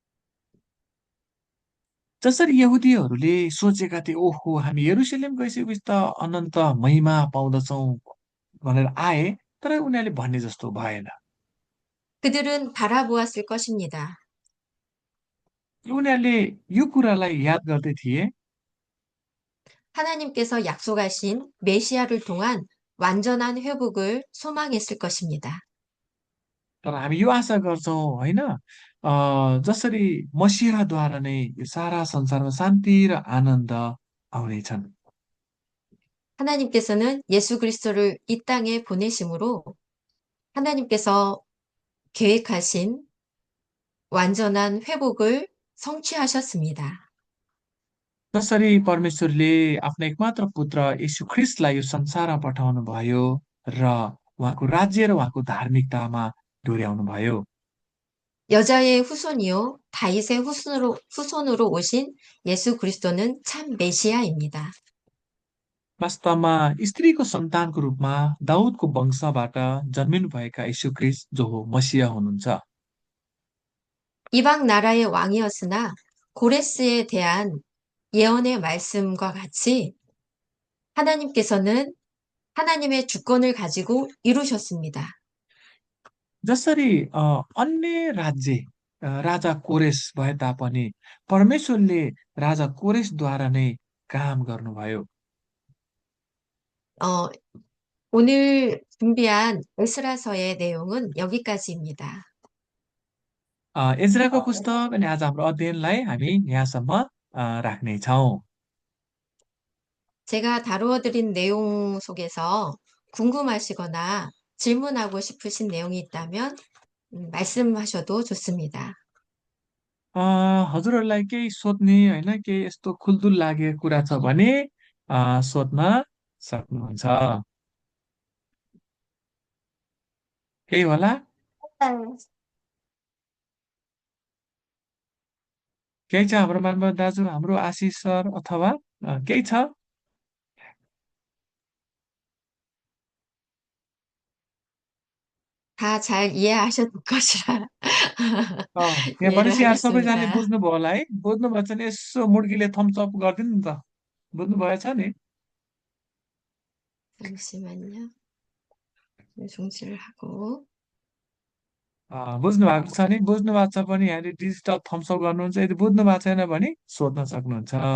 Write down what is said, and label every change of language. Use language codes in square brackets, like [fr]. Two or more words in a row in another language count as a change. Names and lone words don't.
[ne] जसरी यहुदीहरूले सोचेका थिए ओहो हामी यरुशलेम गइसकेपछि त अनन्त महिमा पाउँदछौँ भनेर आए तर उनीहरूले भन्ने जस्तो भएन [ko] 그들은 바라보았을 것입니다. [ne] उनीहरूले यो कुरालाई याद गर्दै थिए [ko] 하나님께서 약속하신 메시아를 통한 완전한 회복을 소망했을 것입니다. [ne] तर हामी यो आशा गर्छौँ होइन जसरी मसिहाद्वारा नै यो सारा संसारमा शान्ति र आनन्द आउनेछन्। [ko] 하나님께서는 예수 그리스도를 이 땅에 보내심으로 하나님께서 계획하신 완전한 회복을 성취하셨습니다. [ne] जसरी परमेश्वरले आफ्नो एकमात्र पुत्र यीशु ख्रिस्टलाई यो संसारमा पठाउनु भयो र उहाँको राज्य र उहाँको धार्मिकतामा डोर्याउनु भयो। [ko] 여자의 후손이요 다윗의 후손으로 오신 예수 그리스도는 참 메시아입니다. [ne] वास्तवमा स्त्रीको सन्तानको रूपमा दाउदको वंशबाट जन्मिनुभएका यीशु ख्रिस्ट जो हो मसिया हुनुहुन्छ। [ko] 이방 나라의 왕이었으나 고레스에 대한 예언의 말씀과 같이 하나님께서는 하나님의 주권을 가지고 이루셨습니다. [ne] जसरी अन्य राज्य राजा कोरेस भए तापनि परमेश्वरले राजा कोरेसद्वारा नै काम गर्नुभयो। [ko] 어, 오늘 준비한 에스라서의 내용은 여기까지입니다. [ne] एज्राको पुस्तक अनि आज हाम्रो अध्ययनलाई हामी यहाँसम्म राख्नेछौँ। [ko] 제가 다루어드린 내용 속에서 궁금하시거나 질문하고 싶으신 내용이 있다면 말씀하셔도 좋습니다. [ne] हजुरहरूलाई केही सोध्ने होइन केही यस्तो खुल्दुल लागेको कुरा छ भने सोध्न सक्नुहुन्छ। केही होला? केही छ हाम्रो मानव दाजु, हाम्रो आशिष सर अथवा केही छ? [ko] 다 잘 이해하셨을 것이라 [ne] यहाँ [ko] 이해를 [ne] भनेपछि यहाँ सबैजनाले [ko] 하겠습니다. [ne] बुझ्नुभयो होला है? बुझ्नुभएछ भने यसो मुड्कीले थम्सअप गरिदिनु नि त। बुझ्नुभएछ नि? [ko] 잠시만요. 중지를 하고 [ne] बुझ्नु भएको छ नि? बुझ्नु भएको छ भने यहाँले [en] digital thumbs up [ne] गर्नुहुन्छ। यदि बुझ्नु भएको छैन भने सोध्न सक्नुहुन्छ।